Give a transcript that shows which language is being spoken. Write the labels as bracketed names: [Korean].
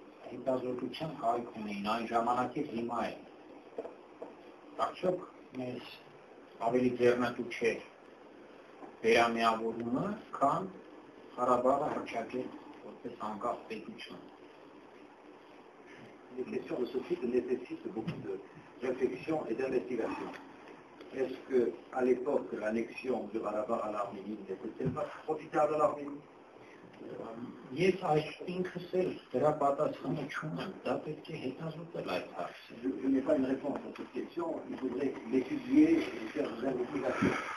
[Armenian] Հետազոտության կարիք ունեին այն ժամանակից հիմա է։ Արդյոք մեզ ավելի ձեռնտու չէ վերամիավորումը, քան Ղարաբաղը հռչակել որպես անկախ պետություն։ [French] Les questions de ce type nécessitent beaucoup de réflexion et d'investigation. Est-ce qu'à l'époque, l'annexion du Karabakh à l'Arménie n'était-elle pas profitable à l'Arménie? [Armenian] Ես այս ինքս էլ դրա պատասխանը չունեմ, դա պետք է հետազոտել այդ հարցը։ [French] Je n'ai pas une réponse à cette question, il faudrait l'étudier et faire des investigations.